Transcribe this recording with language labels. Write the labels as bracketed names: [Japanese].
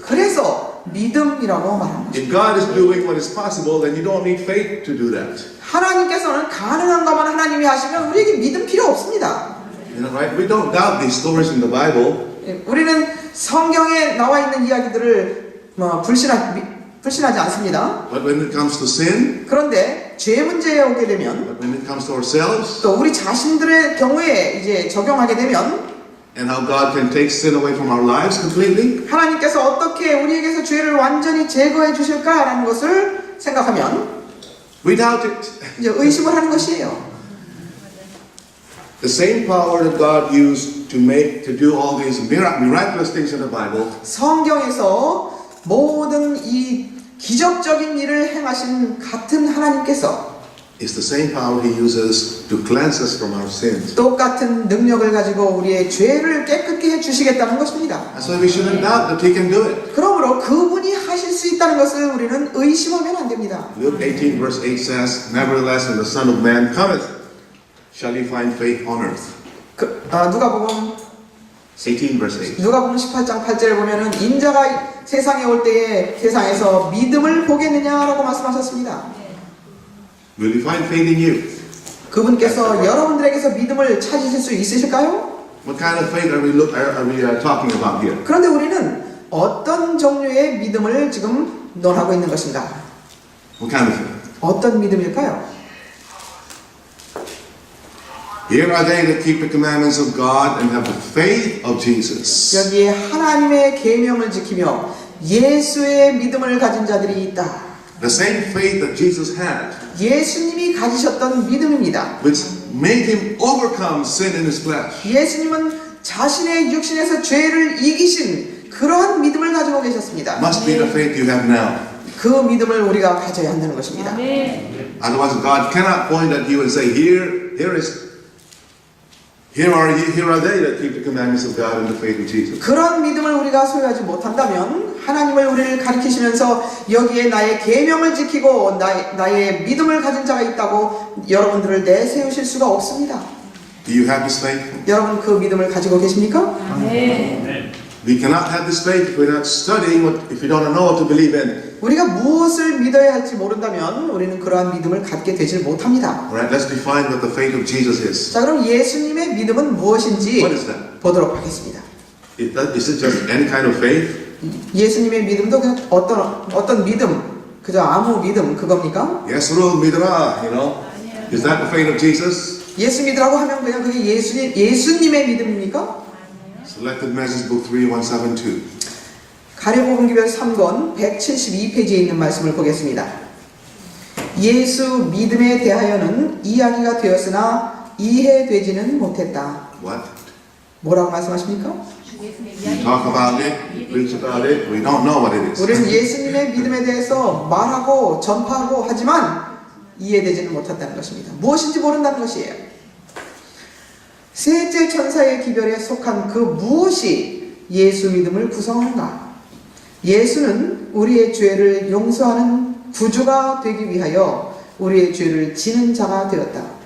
[Korean] 그래서 믿음이라고 말합니다. [English] If God is doing what is possible, then you don't need faith to do that. [Korean] 하나님께서는 가능한 것만 하나님이 하시면 우리에게 믿음 필요 없습니다. [English] You know, right? We don't doubt these stories in the Bible. [Korean] 우리는 성경에 나와 있는 이야기들을 불신하지 않습니다. [English] But when it comes to sin, [Korean] 그런데 죄 문제에 오게 되면, [English] but when it comes to ourselves, [Korean] 또 우리 자신들의 경우에 이제 적용하게 되면, [English] and how God can take sin away from our lives completely, [Korean] 하나님께서 어떻게 우리에게서 죄를 완전히 제거해 주실까라는 것을 생각하면 [English] we doubt it. [Korean] 이제 의심을 하는 것이에요. [English] The same power that God used to do all these miraculous things in the Bible [Korean] 성경에서 모든 이 기적적인 일을 행하신 같은 하나님께서 [English] is the same power He uses to cleanse us from our sins. [Korean] 똑같은 능력을 가지고 우리의 죄를 깨끗게 해주시겠다는 것입니다. [English] And so we shouldn't doubt that He can do it. [Korean] 그러므로 그분이 하실 수 있다는 것을 우리는 의심하면 안 됩니다. [English] Luke 18 verse 8 says, Nevertheless, when the Son of Man cometh, shall He find faith on earth? [Korean] 누가복음 [English] 18 verse 8. [Korean] 누가복음 18장 8절에 보면은 인자가 세상에 올 때에 세상에서 믿음을 보겠느냐라고 말씀하셨습니다. [English] Will He find faith in you? [Korean] 그분께서 여러분들에게서 믿음을 찾으실 수 있으실까요? [English] What kind of faith are we talking about here? [Korean] 그런데 우리는 어떤 종류의 믿음을 지금 논하고 있는 것인가? [English] What kind of faith? [Korean] 어떤 믿음일까요? [English] Here are they that keep the commandments of God and have the faith of Jesus. [Korean] 여기에 하나님의 계명을 지키며 예수의 믿음을 가진 자들이 있다. [English] The same faith that Jesus had, [Korean] 예수님이 가지셨던 믿음입니다. [English] which made Him overcome sin in His flesh. [Korean] 예수님은 자신의 육신에서 죄를 이기신 그러한 믿음을 가지고 계셨습니다. [English] Must be the faith you have now. [Korean] 그 믿음을 우리가 가져야 한다는 것입니다. [English] Otherwise, God cannot point at you and say, Here are they that keep the commandments of God and the faith of Jesus. [Korean] 그런 믿음을 우리가 소유하지 못한다면 하나님을 우리를 가리키시면서 여기에 나의 계명을 지키고 나의 믿음을 가진 자가 있다고 여러분들을 내세우실 수가 없습니다. [English] Do you have this faith? [Korean] 여러분 그 믿음을 가지고 계십니까? [English] We cannot have this faith if we're not studying, if we don't know what to believe in. [Korean] 우리가 무엇을 믿어야 할지 모른다면 우리는 그러한 믿음을 갖게 되질 못합니다. [English] Alright, let's define what the faith of Jesus is. [Korean] 자, 그럼 예수님의 믿음은 무엇인지 [English] What is that? [Korean] 보도록 하겠습니다. [English] Is it just any kind of faith? [Korean] 예수님의 믿음도 그냥 어떤 믿음, 그저 아무 믿음 그겁니까? 예수를 믿어라, [English] Is that the faith of Jesus? [Korean] 예수 믿으라고 하면 그냥 그게 예수님의 믿음입니까? [English] Selected Message Book 3172. [Korean] 가려복음기별 3권 172페이지에 있는 말씀을 보겠습니다. 예수 믿음에 대하여는 이야기가 되었으나 이해되지는 못했다. [English] What? [Korean] 뭐라고 말씀하십니까? [English] We talk about it, we preach about it, we don't know what it is. [Korean] 우리는 예수님의 믿음에 대해서 말하고 전파하고 하지만 이해되지는 못한다는 것입니다. 무엇인지 모른다는 것이에요. 셋째 천사의 기별에 속한 그 무엇이 예수 믿음을 구성하는가? 예수는 우리의 죄를 용서하는 구주가 되기 위하여 우리의 죄를 지는 자가 되었다.